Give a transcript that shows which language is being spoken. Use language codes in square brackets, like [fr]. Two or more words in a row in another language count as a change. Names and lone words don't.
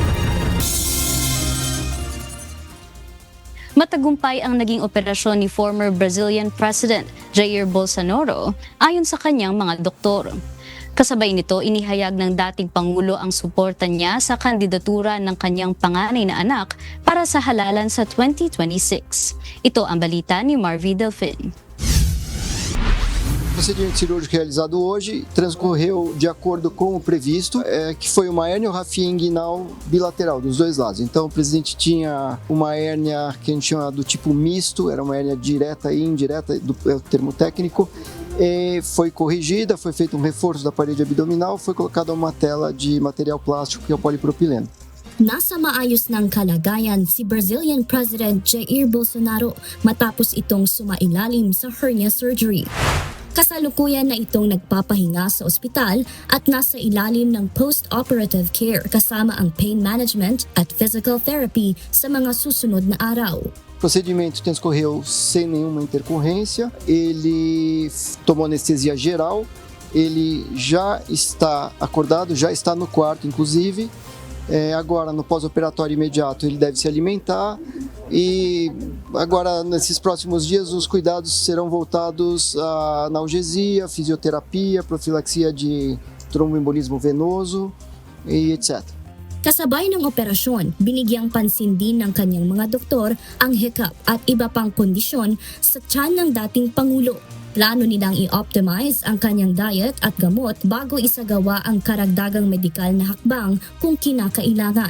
[tl] Matagumpay ang naging operasyon ni [en] former Brazilian President [tl] Jair Bolsonaro ayon sa kanyang mga doktor. Kasabay nito, inihayag ng dating Pangulo ang suporta niya sa kandidatura ng kanyang panganay na anak para sa halalan sa 2026. Ito ang balita ni Marvy Delfin. [pt] O procedimento cirúrgico realizado hoje transcorreu de acordo com o previsto, que foi uma hérnia ou rafia inguinal bilateral dos dois lados. Então o presidente tinha uma hérnia que a gente chama do tipo misto, era uma hérnia direta e indireta, é o termo técnico, e foi corrigida, foi feito um reforço da parede abdominal, foi colocada uma tela de material plástico que é o polipropileno. [tl] Nasa maayos ng kalagayan si [en] Brazilian President [tl] Jair Bolsonaro matapos itong sumailalim sa [en] hernia surgery. [tl] Kasalukuyan na itong nagpapahinga sa ospital at nasa ilalim ng [en] post-operative care [tl] kasama ang [en] pain management [tl] at [en] physical therapy [tl] sa mga susunod na araw. [pt] O procedimento transcorreu sem nenhuma intercorrência, ele tomou anestesia geral, ele já está acordado, já está no quarto inclusive. Agora no pós-operatório imediato ele deve se alimentar e agora nesses próximos dias os cuidados serão voltados à analgesia, fisioterapia, profilaxia de tromboembolismo venoso e etc. [tl] Kasabay ng operasyon, binigyang pansin din ng kanyang mga doktor ang hiccup at iba pang kondisyon sa tiyan ng dating Pangulo. Plano nilang i-optimize ang kanyang diet at gamot bago isagawa ang karagdagang medikal na hakbang kung kinakailangan.